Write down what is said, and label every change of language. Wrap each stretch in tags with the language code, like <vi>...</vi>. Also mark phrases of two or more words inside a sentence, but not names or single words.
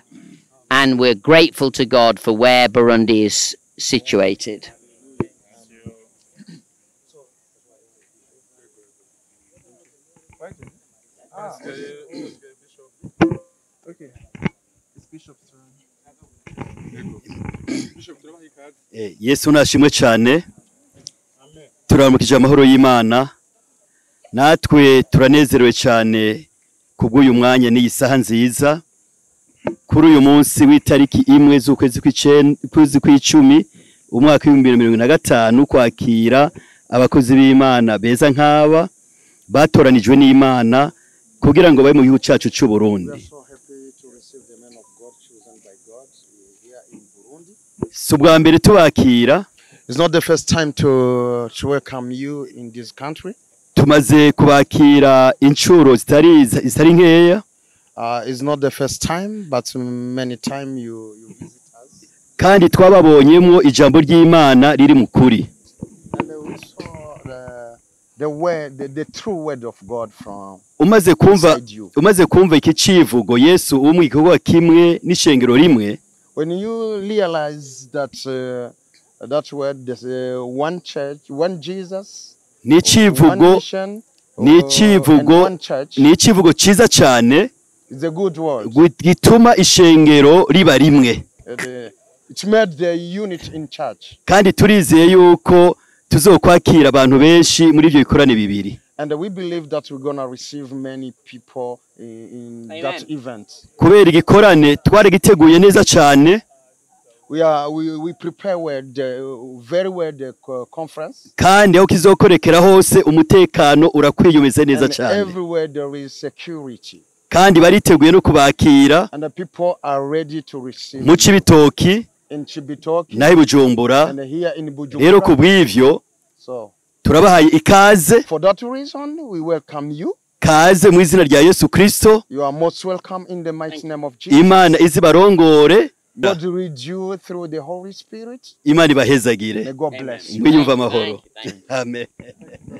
<en>And we're grateful to God for where Burundi is situated. Okay. It's Bishop's turn.</en> <rn>Yesu nashimwe cyane. Turamukije amahoro y'Imana. Natwe turanezerewe cyane kubw'uyu mwanya n'iyi saha nziza. Kuri uyu munsi w'itariki 1 z'ukwezi kw'icumi umwaka wa 2025 kwakira abakozi b'Imana beza nk'aba batoranijwe n'Imana kugira ngo babe mu gihugu cyacu cy'u Burundi. Subwa mbere tubakira.</rn> <en>It's not the first time to welcome you in this country.</en> <rn>Tumaze kubakira inshuro zitari nkeya.</rn> <en>It's not the first time, but many times you visit</en> <rn>kandi twababonyemo ijambo ry'Imana riri mu kuri.</rn> <en>And we saw the word, the true word of God from</en> <rn>Umaze</rn> <en>inside you.</en> <rn>kumva iki civugo Yesu umwe igikorwa kimwe n'ishengero rimwe,</rn> <en>When you realize that that word, there's one church, one Jesus,</en> <rn>ni</rn> <en>one</en> <rn>icivugo</rn> <en>mission,</en> <rn>ni</rn> <en>and</en> <rn>icivugo</rn> <en>one church,</en> <rn>ni icivugo ciza cyane</rn> <en>it's a good word.</en> <rn>gituma ishengero riba rimwe,</rn> <en>It made the unit in church.</en> <rn>kandi turizeye yuko tuzokwakira abantu benshi muri ivyo bikorane bibiri.</rn> <en>And we believe that we're going to receive many people in that event.</en> <rn>Kubera igikorane twari giteguye neza cyane,</rn> <en>We prepare very well the conference.</en> <rn>kandi aho kizokorekera hose umutekano urakwiyumeze neza</rn> <en>And</en> <rn>cyane,</rn> <en>everywhere there is security.</en> <rn>kandi bariteguye no kubakira</rn> <en>And the people are ready to receive</en> <rn>mu Cibitoki</rn> <en>in Chibitoki</en> <rn>naho i Bujumbura.</rn> <en>and here in</en> <rn>Rero ku</rn> <en>Bujumbura.</en> <rn>bw'ivyo</rn> <en>So</en> <rn>turabahaye ikaze,</rn> <en>for that reason, we welcome you.</en> <rn>kaze mu izina rya Yesu Kristo.</rn> <en>You are most welcome in the mighty name of Jesus.</en> <rn>Imana izibarongore,</rn> <en>God lead you through the Holy Spirit.</en> <rn>Imana ibahezagire,</rn> <en>May God bless you.</en> <rn>mwiyumva amahoro. Amen.</rn>